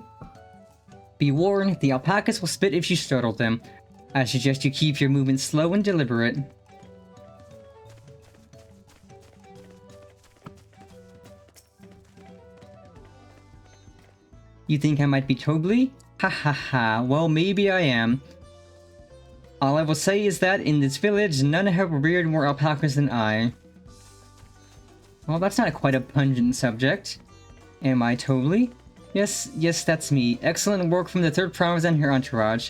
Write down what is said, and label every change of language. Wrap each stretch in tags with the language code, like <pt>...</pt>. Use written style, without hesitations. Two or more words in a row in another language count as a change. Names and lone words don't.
<en>Be warned, the alpacas will spit if you startle them. I suggest you keep your movements slow and deliberate. You think I might be Tobly? Ha ha ha, well maybe I am. All I will say is that in this village, none have reared more alpacas than I. Well, that's not quite a pungent subject. Am I Tobly? Yes, that's me. Excellent work from the third promise and her entourage.</en>